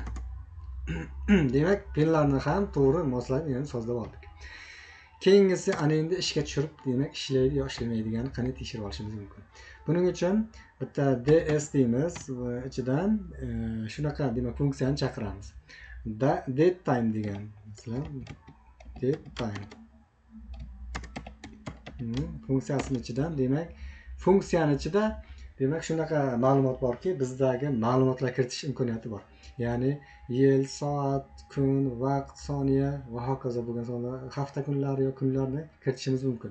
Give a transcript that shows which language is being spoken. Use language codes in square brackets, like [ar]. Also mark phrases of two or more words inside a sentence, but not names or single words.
[uz] Demak pinlarni ham to'g'ri moslab, ya'ni sozlab oldik. Keyingisi ana endi ishga tushirib, demak ishlaydi yo ishlamaydigani qanday tekshirib olishimiz mumkin. Buning uchun bitta DS deymiz va ichidan shunaqa demak funksiyani chaqiramiz. [en] Date time [uz] degan, masalan [en] date time [uz] funksiyasining ichidan demak funksiyani ichida demak shunaqa ma'lumot borki, bizdagi ma'lumotlar kiritish imkoniyati bor. Ya'ni yil, soat, kun, vaqt, soniya va hokazo bo'lgan sonlar, hafta kunlari yo kunlarni kiritishimiz mumkin.